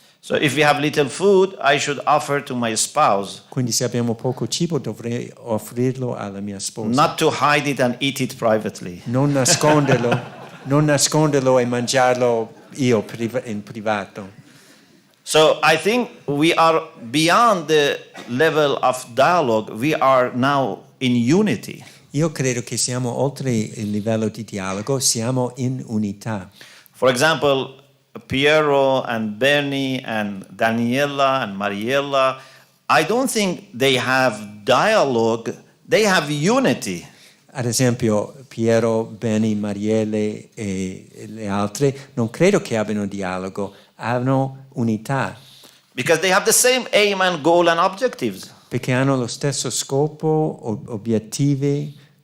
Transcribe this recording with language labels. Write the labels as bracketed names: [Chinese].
[English] So if we have little food, I should offer to my spouse, [Italian] Quindi se abbiamo poco cibo dovrei offrirlo alla mia sposa. [English] not to hide it and eat it privately. [Italian] Non nasconderlo e mangiarlo io in privato. [English] So I think we are beyond the level of dialogue. We are now in unity. [Italian] Io credo che siamo oltre il livello di dialogo, siamo in unità. [English] For example, Piero and Bernie and Daniela and Mariella, I don't think they have dialogue, they have unity. [Italian] Ad esempio Piero, Benny, Marielle e le altre non credo che abbiano dialogo, hanno unità. [English] Because they have the same aim and goal and objectives. [Italian] Perché hanno lo stesso scopo, obiettivi.